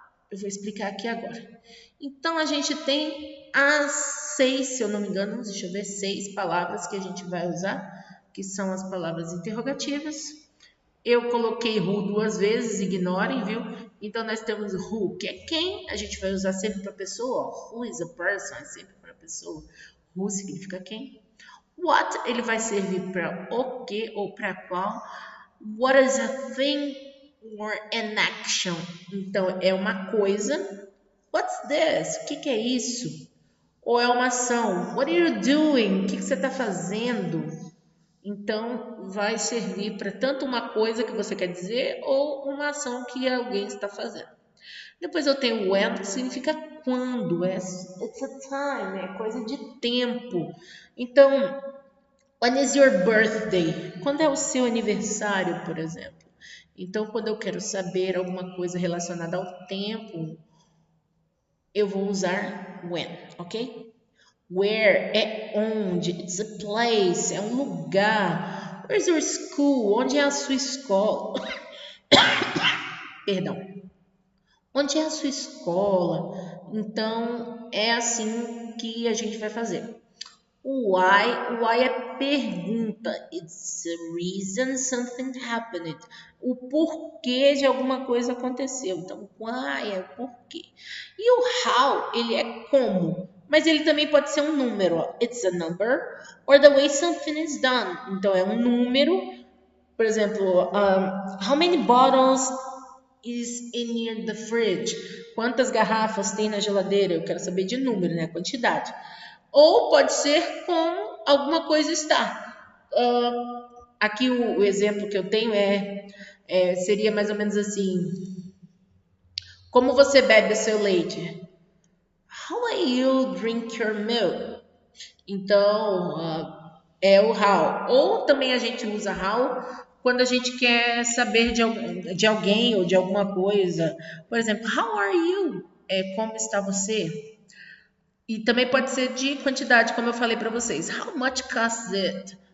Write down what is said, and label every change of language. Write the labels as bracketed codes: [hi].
[pt] Eu vou explicar aqui agora. Então, a gente tem as 6, se eu não me engano, deixa eu ver, 6 palavras que a gente vai usar, que são as palavras interrogativas. Eu coloquei who 2 vezes, ignorem, viu? Então, nós temos who, que é quem, a gente vai usar sempre para pessoa. Ó. [en] Who is a person, [pt] é sempre para pessoa. Who significa quem. What, ele vai servir para o que ou para qual. [en] What is a thing or an action? [pt] Então, é uma coisa. [en] What's this? [pt] O que é isso? Ou é uma ação. [en] What are you doing? [pt] O que você está fazendo? Então, vai servir para tanto uma coisa que você quer dizer ou uma ação que alguém está fazendo. Depois eu tenho when, que significa quando. [en] It's a time, [pt] é coisa de tempo. Então, [en] when is your birthday? [pt] Quando é o seu aniversário, por exemplo? Então, quando eu quero saber alguma coisa relacionada ao tempo, eu vou usar when, ok? Where é onde, [en] it's a place, [pt] é um lugar. [en] Where's your school? [pt] Onde é a sua escola? Perdão. Onde é a sua escola? Então, é assim que a gente vai fazer. O why é pergunta. [en] It's a reason something happened. [pt] O porquê de alguma coisa aconteceu. Então, why é o porquê. E o how, ele é como. Mas ele também pode ser um número. [en] It's a number. Or the way something is done. [pt] Então, é um número. Por exemplo, [en] how many bottles is in the fridge? [pt] Quantas garrafas tem na geladeira? Eu quero saber de número, né? Quantidade. Ou pode ser com alguma coisa está. Aqui o exemplo que eu tenho seria mais ou menos assim: como você bebe o seu leite? [en] How will you drink your milk? [pt] Então, é o how. Ou também a gente usa how quando a gente quer saber de alguém ou de alguma coisa. Por exemplo, [en] how are you? [pt] Como está você? E também pode ser de quantidade, como eu falei para vocês. [en] How much costs it?